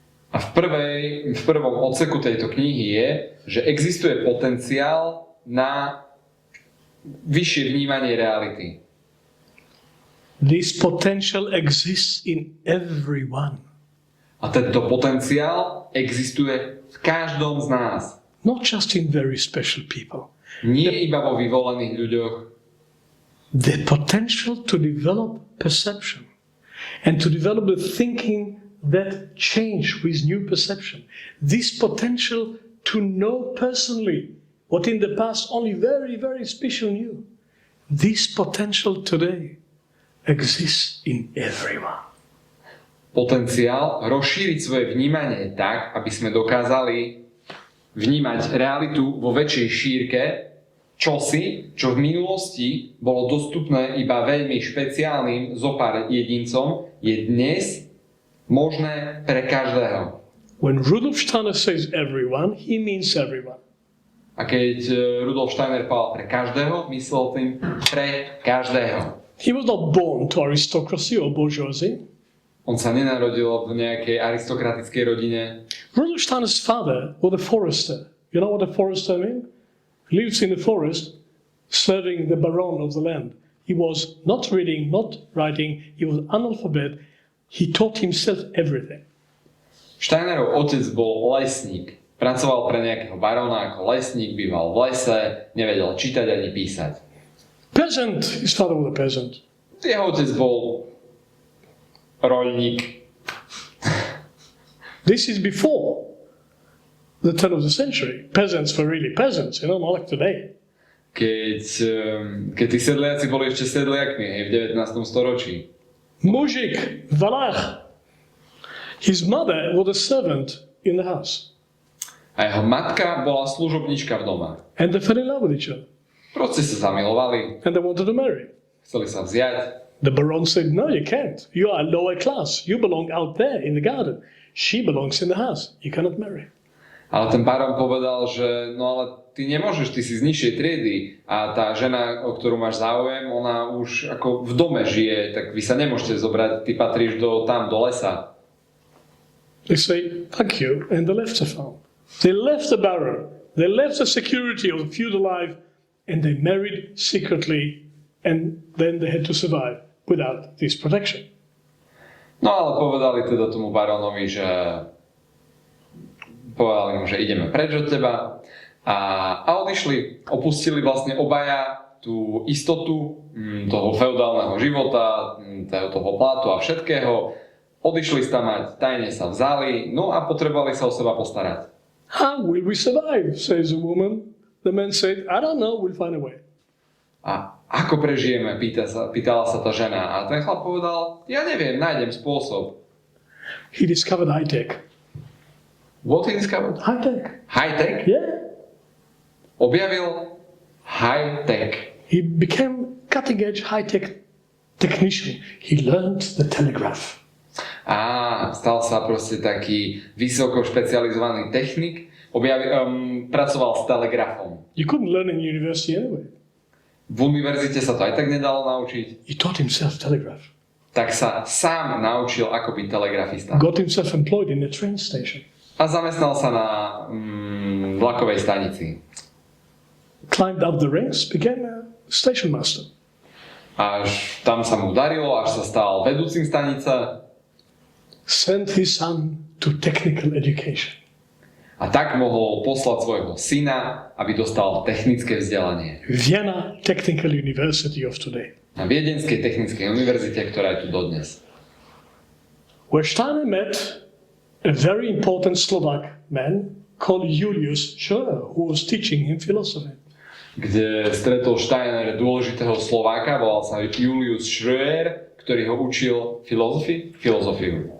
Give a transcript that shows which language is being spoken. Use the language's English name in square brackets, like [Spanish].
[Slovak] A v prvom odseku tejto knihy je, že existuje potenciál na vyššie vnímanie reality. [English] This potential exists in everyone. [Slovak] A tento potenciál existuje v každom z nás. [English] Not just in very special people. [Slovak] Nie iba vo vyvolených ľuďoch. [English] The potential to develop perception and to develop the thinking that change with new perception. This potential to know personally what in the past only very, very special knew. This potential today exists in everyone. [Slovak] Potenciál rozšíriť svoje vnímanie tak, aby sme dokázali vnímať realitu vo väčšej šírke, čosi, čo v minulosti bolo dostupné iba veľmi špeciálnym zopár jedincom, je dnes možné pre každého. [English] When Rudolf Steiner says everyone, he means everyone. [Slovak] A keď Rudolf Steiner povedal pre každého, myslel tým pre každého. [English] He was not born to aristocracy or bourgeoisie. [Slovak] On sa nenarodil v nejakej aristokratickej rodine. [English] Rudolf Steiner's father was a forester. You know what a forester means? He lives in the forest, serving the baron of the land. He was not reading, not writing, he was analphabet. He taught himself everything. [Slovak] Steinerov otec bol lesník. Pracoval pre nejakého barona ako lesník, býval v lese, nevedel čítať ani písať. [English] Peasant, his father was a peasant. [Slovak] Jeho otec bol roľník. [English] This is before the turn of the century. Peasants were really peasants, not like today. [Slovak] Keď tí sedliaci boli ešte sedliakmi v 19. storočí. Mužik, valach. [English] His mother was a servant in the house. [Slovak] A jeho matka bola služobnička v doma. [English] And they fell in love with each other. [Slovak] Proste sa zamilovali. [English] And they wanted to marry. [Slovak] Chceli sa vziať. [English] The baron said, no, you can't. You are lower class. You belong out there in the garden. She belongs in the house. You cannot marry. [Slovak] Ale ten baron povedal, že no ale ty nemôžeš, ty si z nižšej triedy a tá žena, o ktorú máš záujem, ona už ako v dome žije, tak vy sa nemôžete zobrať, ty patríš tam do lesa. [English] They say, fuck you, and they left the farm. They left the baron. They left the security of the feudal life and they married secretly, and then they had to survive without this protection. [Slovak] No ale povedali teda tomu barónovi, že povedali mu, že ideme preč od teba a odišli, opustili vlastne obaja tú istotu toho feudálneho života, toho plátu a všetkého. Odišli stamať, tajne sa vzali, no a potrebovali sa o seba postarať. [English] How will we survive, says the woman. The man said, I don't know, we'll find a way. [Slovak] A ako prežijeme, pýtala sa tá žena. A ten chlap povedal, ja neviem, nájdem spôsob. [English] He discovered high-tech. What he discovered? High-tech. High-tech? Yeah. [Slovak] Objavil high-tech. [English] He became cutting-edge high-tech technician. He learned the telegraph. [Slovak] A stal sa proste taký vysoko špecializovaný technik. Pracoval s telegrafom. [English] You couldn't learn in university anyway. [Slovak] V univerzite sa to aj tak nedalo naučiť. [English] He taught himself telegraph. [Slovak] Tak sa sám naučil, ako byť telegrafista. [English] Got himself employed in a train station. [Slovak] A zamestnal sa na vlakovej stanici. [English] Climbed up the ranks, became a station master. [Slovak] Až tam sa mu darilo, až sa stal vedúcim stanice. [English] Sent his son to technical education. [Slovak] A tak mohol poslať svojho syna, aby dostal technické vzdelanie. [English] Vienna Technical University of today. [Slovak] Na Viedenskej technickej univerzite, ktorá je tu dodnes. [English] Where Steiner met a very important Slovak man called Julius Schroer, who was teaching him philosophy. [Slovak] Kde stretol Steiner dôležitého Slováka, volal sa Julius Schroer, ktorý ho učil filozofiu.